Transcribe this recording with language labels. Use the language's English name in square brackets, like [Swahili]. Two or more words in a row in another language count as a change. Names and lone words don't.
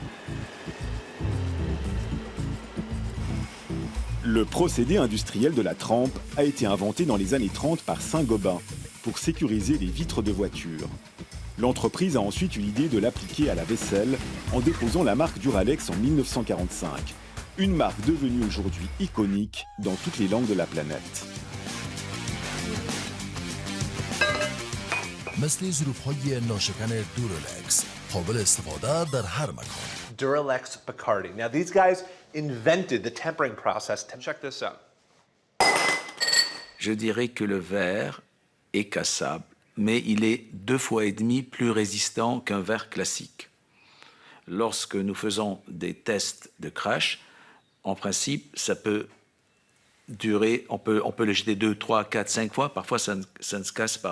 [French] Le procédé industriel de la trempe a été inventé dans les années 30 par Saint-Gobain pour sécuriser les vitres de voitures. L'entreprise a ensuite eu l'idée de l'appliquer à la vaisselle en déposant la marque Duralex en 1945. Une marque devenue aujourd'hui iconique dans toutes les langues de la planète. [Persian] مثل ظروف‌های ناشکن دورالکس قابل استفاده در هر مکان. [English] Duralex Bacardi. Now these guys invented the tempering process. Check this out. [French] Je dirais que le verre est cassable, mais il est 2,5 fois plus résistant qu'un verre classique. Lorsque nous faisons des tests de crash, en principe, ça peut durer, on peut le jeter 2, 3, 4, 5 fois, parfois ça ne se casse pas.